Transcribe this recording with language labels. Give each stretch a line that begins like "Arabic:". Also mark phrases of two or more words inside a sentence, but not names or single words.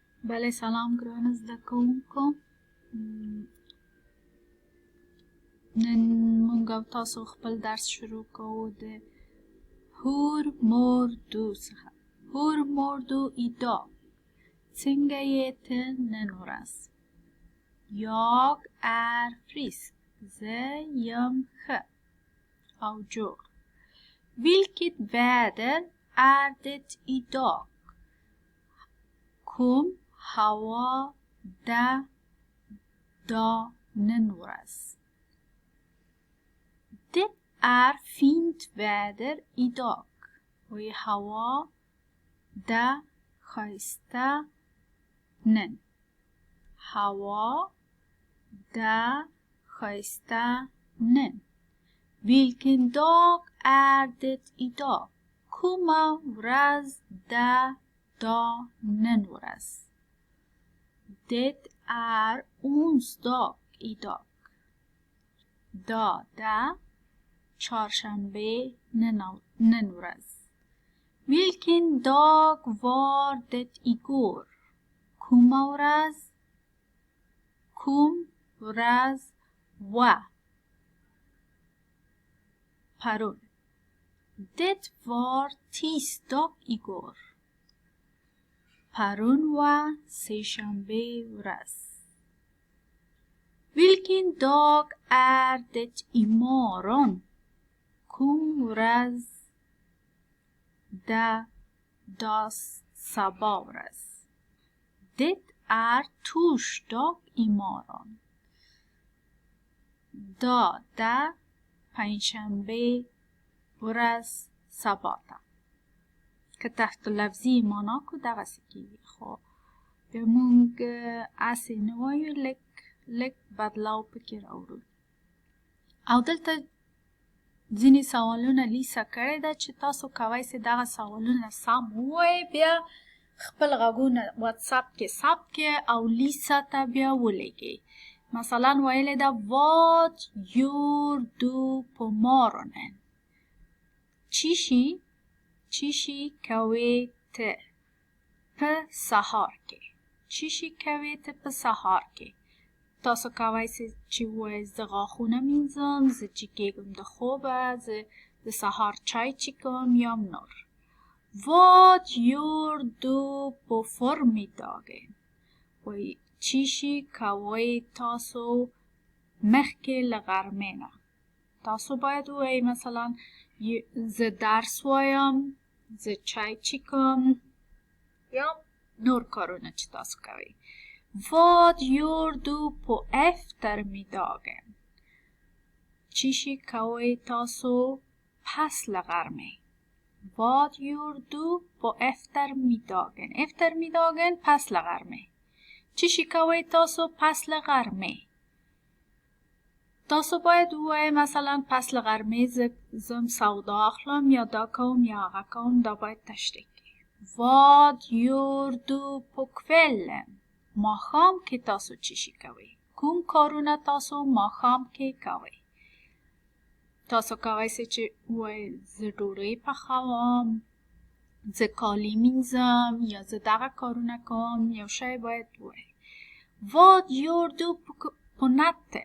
Pashto: بله سلام ګرانه زده کوونکو. نن مونږ او تاسو خپل درس شروع کوو د
Swedish: hur mår du
Pashto: څخه.
Swedish: hur mår du idag.
Pashto: څنګه یې ته نن ورځ؟
Swedish: Jag är frisk.
Pashto: زه یم ښه او جوړ.
Swedish: Vilket väder är det idag?
Pashto: کوم هوا ده دا نن ورځ؟
Swedish: Det är fint väder idag.
Pashto: وی هوا ده ښایسته نن. هوا ده ښایسته نن.
Swedish: Vilken dag är det idag?
Pashto: کومه ورځ ده دا نن ورځ؟
Swedish: Det är onsdag idag.
Pashto: دا ده چهارشنبه نن ورځ.
Swedish: Vilken dag var det igår?
Pashto: کومه ورځ؟ کوم ورځ و پرون.
Swedish: Det var tisdag igår.
Pashto: پرون و سه‌شنبه ورځ.
Swedish: Vilken dag är det imorgon?
Pashto: کوم ورځ ده دا سبا ورځ.
Swedish: Det är torsdag imorgon.
Pashto: دا ده پنجشنبه ورځ سبا ته. که تحت لفظي معنا کو دغسې کېږي، خو بیا مونږ هسې نه وایو، لږ بدلاو پکې راوړو. او دلته ځینې سوالونه لیسه کړې ده چې تاسو کولی سئ دغه سوالونه سم ووایئ، بیا خپل غږونه واتساپ کې ثبت کړئ او لیسه ته بیا ولیږئ. مثلا ویلی ده
Swedish: Vad gör du på morgonen?
Pashto: چی کوي ته په سهار کې؟ چی کوي ته په سهار کې؟ تاسو کولی سئ چې ووایئ زه غاښونه مینځم، زه چې کېږم د خوبه، زه د سهار چای چښم یا نور.
Swedish: Vad gör du på förmiddagen?
Pashto: وایي چی کوئ تاسو مخکې له غرمې نه؟ تاسو باید ووایئ مثلا زه درس وایم، زه چای چښم یا نور کارونه چې تاسو کوئ.
Swedish: Vad gör du på eftermiddagen?
Pashto: چی کوئ تاسو پس له غرمې؟
Swedish: Vad gör du på eftermiddagen?
Pashto: eftermiddagen پس له غرمې. چی کوئ تاسو پس له غرمې؟ تاسو باید ووایئ مثلا پس له غرمې زم سودا اخلم یا دا کوم یا هغه کوم. دا باید تشریح کړئ.
Swedish: Vad gör du på kvällen?
Pashto: ماښام کې تاسو چی کوئ؟ کوم کارونه تاسو ماښام کې کوئ؟ تاسو کولی سئ چې ووایئ زه ډوډۍ پخوم، زه کالي مینځم یا زه دغه کارونه کوم. یو شی باید ووایئ.
Swedish: Vad gör du på natten?